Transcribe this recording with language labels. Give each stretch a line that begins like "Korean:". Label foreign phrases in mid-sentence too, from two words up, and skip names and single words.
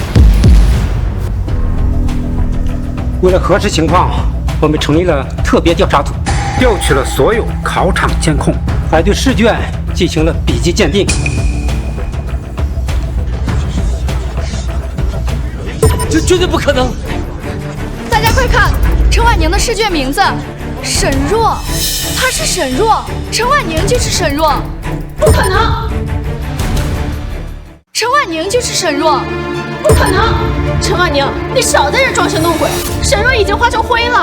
Chinese: 為了核實情況，我們成立了特別調查組，調取了所有考場監控，還對試卷進行了筆跡鑑定。這絕對不可能！大家快看，陳婉寧的試卷名字。沈若，她是沈若，陳婉寧就是沈若，不可能！陳婉寧就是沈若，不可能！陳婉寧，你少在這裝神弄鬼，沈若已經化成灰了。